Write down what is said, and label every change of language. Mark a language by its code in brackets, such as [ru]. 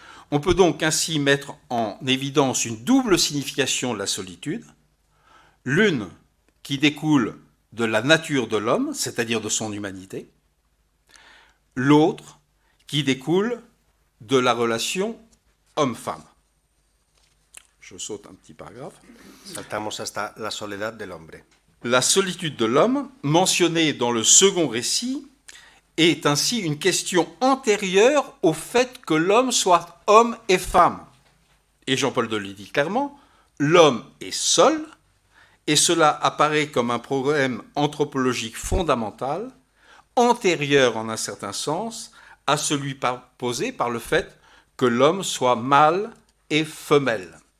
[fr] On peut donc ainsi mettre en évidence une double signification de la solitude, l'une qui découle de la nature de l'homme, c'est-à-dire de son humanité, l'autre qui découle de la relation homme-femme. Je saute un petit paragraphe. [es] Saltamos hasta la soledad del hombre. [fr] La solitude de l'homme, mentionnée dans le second récit, est ainsi une question antérieure au fait que l'homme soit homme et femme. Et Jean-Paul II le dit clairement, l'homme est seul, et cela apparaît comme un problème anthropologique fondamental, antérieur en un certain sens à celui posé par le fait que l'homme soit mâle et femelle.